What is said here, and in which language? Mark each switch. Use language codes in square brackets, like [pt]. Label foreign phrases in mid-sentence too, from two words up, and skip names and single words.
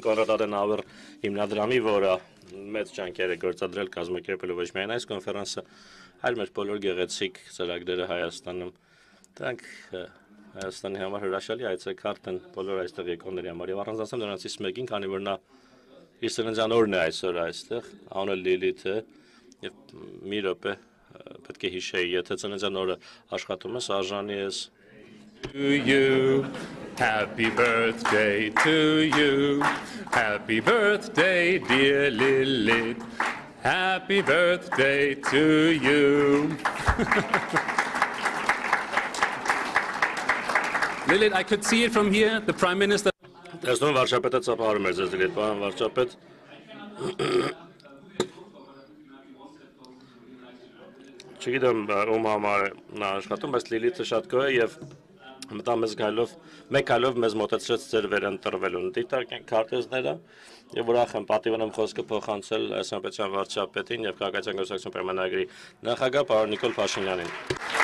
[hy] Կոնրադ Ադենաուեր հիմնադրամի որը մեծ ջանքեր է գործադրել կազմակերպելու ոչ միայն այս կոնֆերանսը այլ մեր բոլոր գեղեցիկ ծրագրերը Հայաստանում Դրանք Հայաստանի համար հրաշալի այցեքարտ են բոլոր այստեղ եկողների համար եւ առանձնացնում նրանցից մեկին, քանի որ նա իր ծննդյան օրն է այսօր այստեղ, անունը Լիլիթ է եւ մի րոպե պետք է հիշեի, եթե ծննդյան օրը աշխատում ես, արժանի ես [en] To you, happy birthday to you, happy birthday dear Lilith, happy birthday to you. Lilith, I could see it from here, the Prime Minister. [hy] Տեսնում վարչապետը ծափահարում էր ձեզ Լիլիթ, պարոն վարչապետ։ Չգիտեմ ում համար նա աշխատում, բայց Լիլիթը շատ գոհ է եւ մտա մեզ գալով, մեկ գալով մեզ մոտեցրեց ձեր վերընտրվելուն։ Դիտարկենք քարտեզները եւ ուրախ եմ պատիվն եմ խոսքը փոխանցել Հայաստան պետության վարչապետին եւ քաղաքացիական գործակցություն պայմանագրի նախագահ պարոն Նիկոլ Փաշինյանին։